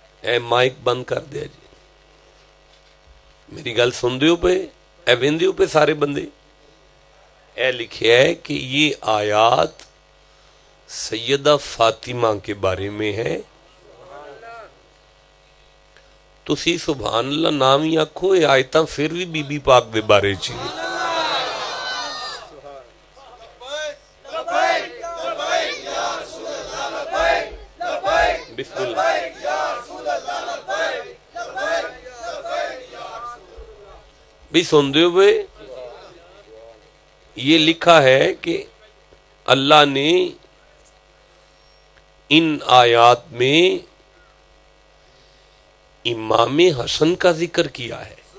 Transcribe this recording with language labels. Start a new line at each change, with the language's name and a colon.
Punjabi: اے mic بند کر دیا جی، میری گل سن دیو پہ، اے ویندیو پہ سارے بندے۔ اے لکھیا ہے کہ یہ آیات
Urdu: سیدہ فاطمہ کے بارے میں ہے.
Punjabi: تسی سبحان اللہ نام ہی آکھو، یہ آیتاں پھر بھی بی بی پاک دے بارے چ بسم اللہ.
Urdu: بھی سن دے ہوئے یہ لکھا ہے کہ اللہ نے ان آیات میں امام حسن کا ذکر کیا ہے.